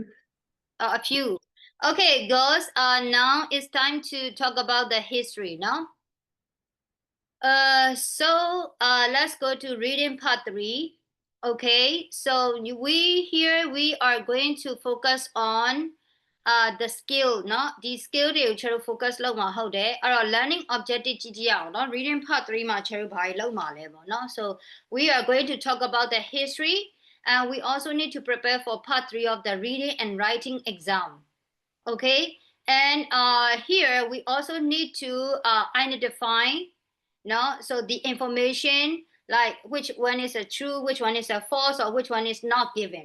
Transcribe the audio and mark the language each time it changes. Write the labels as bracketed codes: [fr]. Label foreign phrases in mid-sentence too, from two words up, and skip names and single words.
[en] A few. Okay, girls. Now it's time to talk about the history. Now. So let's go to reading part 3. Okay, so we are going to focus on the skill เนาะ [my] ဒီ skill တွေကိုကျွန်တော် focus လုပ်မှာဟုတ်တယ်အဲ့တော့ learning objective ကြည့်ကြည့်ရအောင် [en] เนาะ [my] reading part 3မှာကျွန်တော်ဘာတွေလုပ်မှာလဲပေါ့ [en] เนาะ so we are going to talk about the history And we also need to prepare for part 3 of the reading and writing exam. Okay, and here we also need to identify, no, so the information, like which one is a true, which one is a false, or which one is not given.